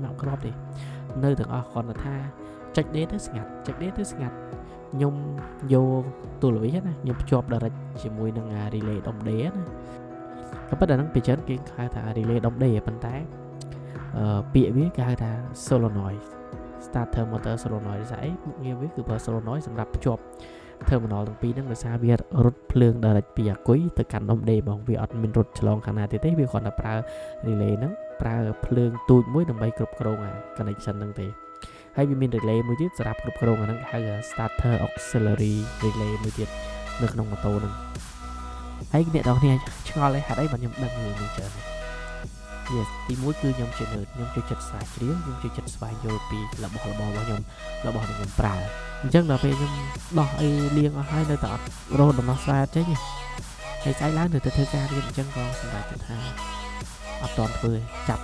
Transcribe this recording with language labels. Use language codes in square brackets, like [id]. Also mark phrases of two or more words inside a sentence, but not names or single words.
[km] មកគ្រាប់ទេនៅទាំងអស់គ្រាន់តែថាចុច D ទៅស្ងាត់ខ្ញុំយកទូរលេខណាខ្ញុំភ្ជាប់ direct ជាមួយនឹង relay ដុំ D ណាក៏ប៉ុន្តែហ្នឹងពី ច្រើនគេហៅថា relay ដុំ D ប៉ុន្តែពាក្យវាគេហៅថា [en] solenoid starter motor solenoid [km] ស្អីមុខងារវាគឺប្រើ solenoid សម្រាប់ភ្ជាប់ terminal ទាំងពីរហ្នឹងដោយសារវារត់ភ្លើង direct ពីអាគុយទៅកាន់ដុំ D ហ្មងវាអត់មានរត់ឆ្លងខាងណាទេវាគ្រាន់តែប្រើ relay ហ្នឹងប្រើភ្លើងទូចមួយដើម្បីគ្រប់គ្រងអា connection ហ្នឹងទេហើយវាមាន relay មួយទៀតសម្រាប់គ្រប់គ្រងអាហ្នឹងគេហៅ [en] starter auxiliary relay [km] មួយទៀតនៅក្នុងម៉ូតូហ្នឹងហើយអ្នកនរគ្នាឆ្ងល់ទេហេតុអីបានខ្ញុំដឹងរឿងនេះច្រើន yes ទីមួយគឺខ្ញុំជា nerd ខ្ញុំចូលចិត្តស្រាវជ្រាវខ្ញុំចូលចិត្តស្វែងយល់ពីរបស់ខ្ញុំប្រើអញ្ចឹងដល់ពេលខ្ញុំដោះអីលាងអស់ហើយនៅតែអត់រកដំណោះស្រាយអត់ចេញទេហើយស្អែកឡើងនៅតែធ្វើការរៀនអញ្ចឹងក៏សម្រាប់ថាអត់តន់ធ្វើចាប់